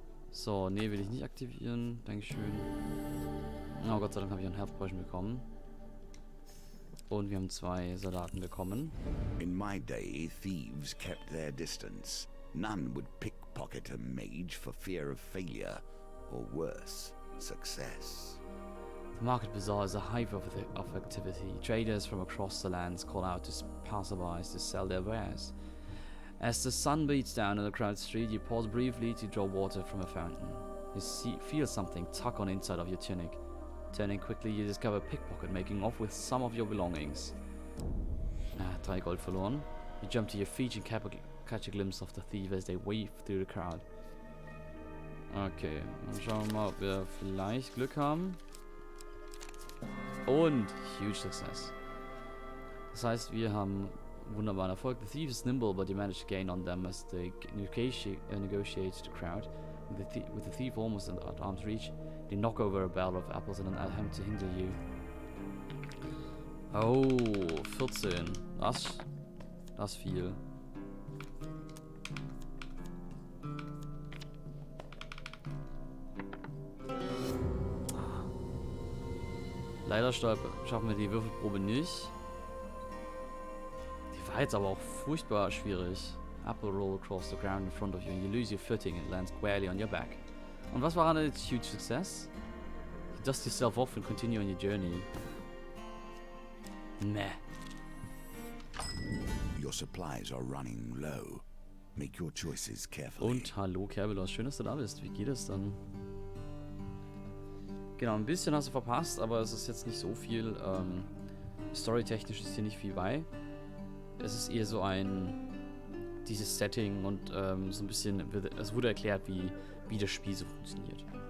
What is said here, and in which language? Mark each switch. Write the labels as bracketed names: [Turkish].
[German] So, nee, will ich nicht aktivieren. Dankeschön. Oh, Gott sei Dank habe ich einen Health Potion bekommen. Und wir haben 2 Soldaten bekommen. [English] In my day, thieves kept their distance. None would pickpocket a mage for fear of failure, or worse, success. The market bazaar is a hive of activity. Traders from across the lands call out to passersby to sell their wares. As the sun beats down on the crowded street, you pause briefly to draw water from a fountain. You feel something tug on the inside of your tunic. Turning quickly, you discover a pickpocket making off with some of your belongings. [German] 3 Gold verloren. [English] You jump to your feet and catch a glimpse of the thief as they wave through the crowd. [German] Okay, dann schauen wir mal, ob wir vielleicht Glück haben. Und [English] huge success. [German] Das heißt, wir haben wunderbaren Erfolg. [English] The thief is nimble, but you manage to gain on them as they negotiate the crowd. With the thief almost at arm's reach, they knock over a barrel of apples in an attempt to hinder you. [German] Oh, 14. Das ist viel. Leider schaffen wir die Würfelprobe nicht. Die war jetzt aber auch furchtbar schwierig. [English] Apple roll across the ground in front of you and you lose your footing and land squarely on your back. [German] Und was war eine [English] huge success? You dust yourself off and continue on your journey. Meh. Your supplies are running low. Make your choices carefully. [German] Und hallo Kerbelos, schön, dass du da bist. Wie geht es dann? Genau, ein bisschen hast du verpasst, aber es ist jetzt nicht so viel. Storytechnisch ist hier nicht viel bei. Es ist eher so dieses Setting und so ein bisschen, es wurde erklärt, wie das Spiel so funktioniert.